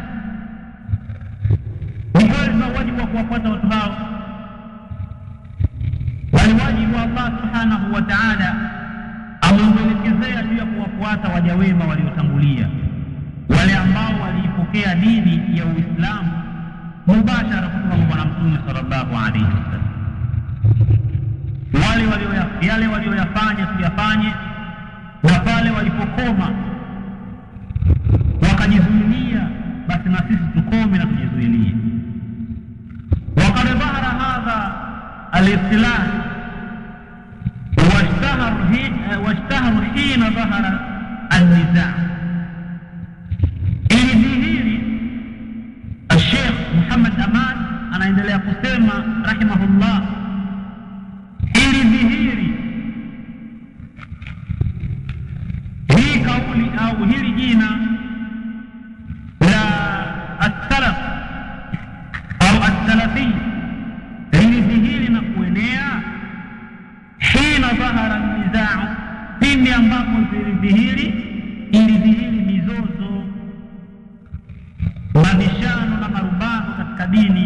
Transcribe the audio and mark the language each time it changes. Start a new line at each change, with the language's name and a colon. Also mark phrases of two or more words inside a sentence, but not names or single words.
Swahili: Ni kweli tuna wajibu wa kuwafuata watu hao, bali wajibu wa Allah
Arabic: سبحانه وتعالى
Swahili: ameelekezea juu ya kuwafuata waja wema waliotangulia, wale ambao waliipokea dini ya Uislamu mubashara kutoka kwa Bwana Mtume
Arabic: صلى الله عليه وسلم.
Swahili: Yale walioyafanya tuyafanye, na pale walipokoma wakajizuilia, basi na sisi tukome na tujizuilie.
Arabic: وقد ظهر هذا الاصطلاح واشتهر حين ظهر النزاع.
Swahili: ilidhihiri الشيخ محمد أمان anaendelea kusema rahimahullah, ilidhihiri hii kauli au hili jina la as-salaf au as-salafi, ilidhihiri na kuenea
Arabic: حين ظهر النزاع,
Swahili: pindi ambapo ilidhihiri mizozo, mabishano na marumbano katika dini.